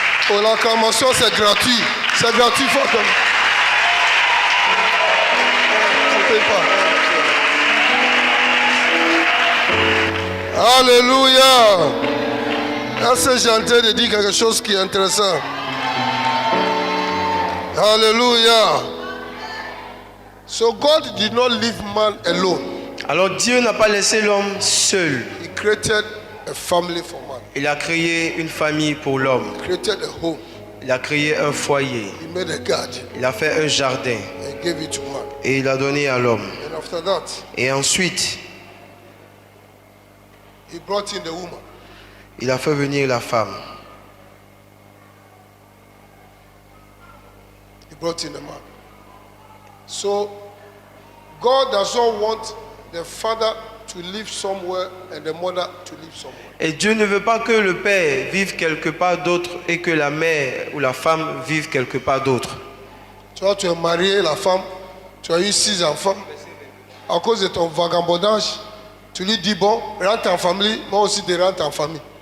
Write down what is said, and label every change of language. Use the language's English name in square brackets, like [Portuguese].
[French] Oh, l'acclamation, c'est gratuit. C'est gratuit, faut comme. On ne paye pas. Alléluia. Est-ce que j'ai en train de dire quelque chose qui est intéressant? Alléluia. [English] So God did not leave man alone. [French] Alors Dieu n'a pas laissé l'homme seul. [English] He created a family for man. [French] Il a créé une famille pour l'homme. [English] He created a home. [French] Il a créé un foyer. [English] He made a garden. [French] Il a fait un jardin. [English] And gave it to man. [French] Et il a donné à l'homme. [English] And after that, [French] Et ensuite, [English] he brought in the woman. [French] il a fait venir la femme. [English] He brought in the man. So God doesn't want the father to live somewhere and the mother to live somewhere. [French] Et Dieu ne veut pas que le père vive quelque part d'autre et que la mère ou la femme vive quelque part d'autre. Tu vois, tu es marié, la femme, tu as eu 6 enfants. À cause de ton vagabondage, tu lui dis, bon, rentre en famille, moi aussi de rentrer en famille.